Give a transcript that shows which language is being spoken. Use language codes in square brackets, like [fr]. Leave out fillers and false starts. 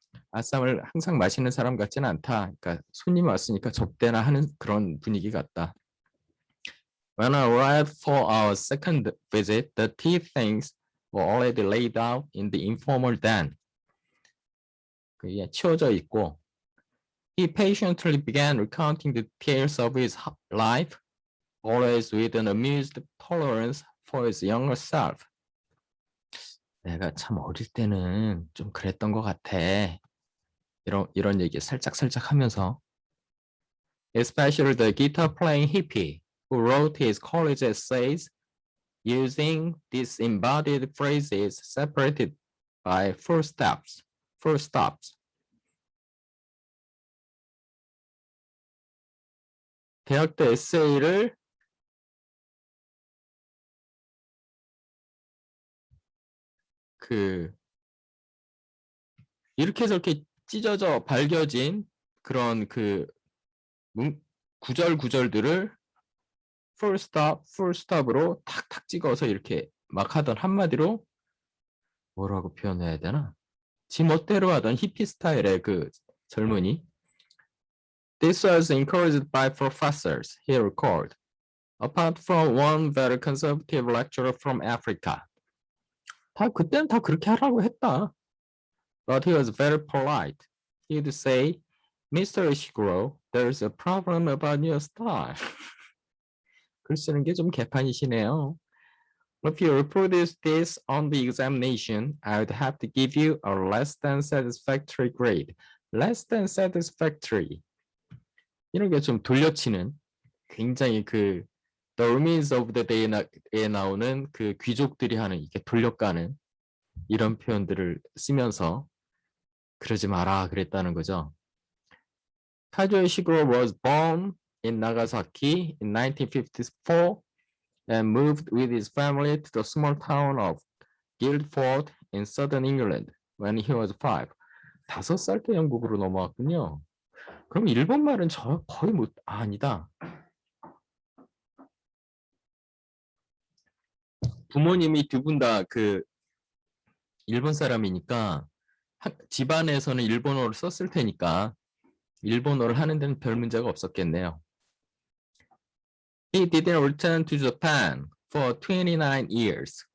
[ko] 아쌈을 항상 마시는 사람 같지는 않다. 그러니까 손님 왔으니까 접대나 하는 그런 분위기 같다. [en] When I arrived for our second visit, the tea things were already laid out in the informal den. 그게 치워져 있고, he patiently began recounting the details of his life, always with an amused tolerance for his younger self. [ko] 내가 참 어릴 때는 좀 그랬던 것 같아. 이런 얘기 살짝 하면서. [en] Especially the guitar playing hippie who wrote his college essays using disembodied phrases separated by full stops. [ko] 대학 때 에세이를 이렇게 저렇게 찢어져 밝혀진 그런 구절들을 full stop으로 탁탁 찍어서 이렇게 막 하던 한마디로 뭐라고 표현해야 되나? 지 멋대로 하던 히피 스타일의 그 젊은이. [en] This was encouraged by professors, he recalled, apart from one very conservative lecturer from Africa. [ko] 그때는 다 그렇게 하라고 했다. [en] But he was very polite. He'd say, Mr. Ishiguro, there's a problem about your style. [ko] 글 쓰는 게 좀 개판이시네요. [en] If you reproduce this on the examination, I would have to give you a less than satisfactory grade. Less than satisfactory. [ko] 이런 게 좀 돌려치는 굉장히 The Remains of the Day에 나오는 그 귀족들이 하는 이게 돌려가는 이런 표현들을 쓰면서 그러지 마라 그랬다는 거죠. [en] 카조 이시그로 was born in Nagasaki in 1954 and moved with his family to the small town of Guildford in southern England when he was 5. [ko] 5살 때 영국으로 넘어왔군요. 그럼 일본말은 거의 아니다. 부모님이 두 분 다 일본 사람이니까 집안에서는 일본어를 썼을 테니까 일본어를 하는 데는 별 문제가 없었겠네요. [en] He didn't return to Japan for 29 years.